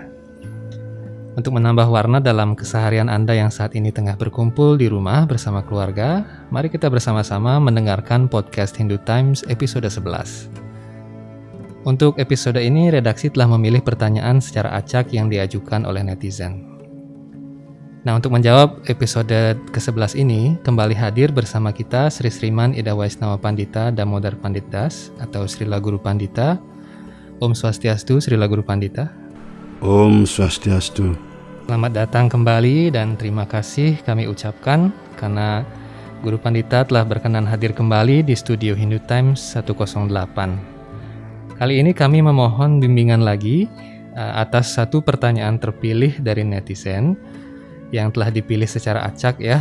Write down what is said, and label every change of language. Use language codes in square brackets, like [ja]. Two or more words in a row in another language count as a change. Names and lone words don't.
[id] Untuk menambah warna dalam keseharian Anda yang saat ini tengah berkumpul di rumah bersama keluarga, mari kita bersama-sama mendengarkan podcast Hindu Times episode 11. Untuk episode ini, redaksi telah memilih pertanyaan secara acak yang diajukan oleh netizen. Nah, untuk menjawab episode ke-11 ini, kembali hadir bersama kita Sri Sriman Ida Waisnawa Pandita Damodar Pandit Das atau Srila Guru Pandita. [sa] Om Swastiastu, [id] Srila Guru Pandita. [sa] Om Swastiastu. [id] Selamat datang kembali dan terima kasih kami ucapkan karena Guru Pandita telah berkenan hadir kembali di studio Hindu Times 108. Kali ini kami memohon bimbingan lagi atas satu pertanyaan terpilih dari netizen yang telah dipilih secara acak ya.